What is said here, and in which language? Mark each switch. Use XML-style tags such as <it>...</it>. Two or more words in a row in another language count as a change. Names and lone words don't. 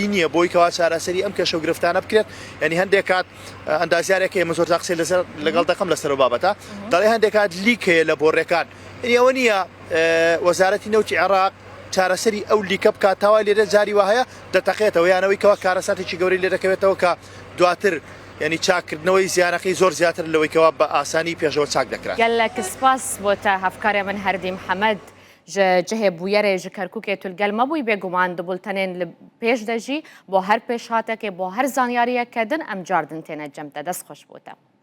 <ckb>نییە بۆی کەوا چارەسەری ئەم کێشە و گرفتانە بکرێت ینی هەندێک کات ئەندازیارێکی ئێمە زۆر قسەی لەگەڵ دەکەم لەسەر بابەتە دەڵێ هەندێک کات لیکەیە لە بۆڕێکان ئەوە نییە وەزارەتی نەوتی عێراق چارەسەری ئەو لیکە بکات تاوای لێرە جاری وهەیە دەتەقێتەوە یانەوەی کەوا کارەساتێکی گەوری لێ دەکەوێتەوە کە دواتر ینی چاکردنەوەی زیانەکەی زۆر زیاتر لەوەیکەوە بە ئاسانی پێشەوە چاک دەکرێت.</ckb> <ku>گەلک سپاس بۆ تا هەفکارێ من هەردی محەممەد جهێ بویەرێ ji Kerkûkê Tulgel mebûyî bêguman di bultenên li pêş de jî bo her pêşhatekê bo her zanyariyeke din em car din têne cem te dest xweş bû te.</ku>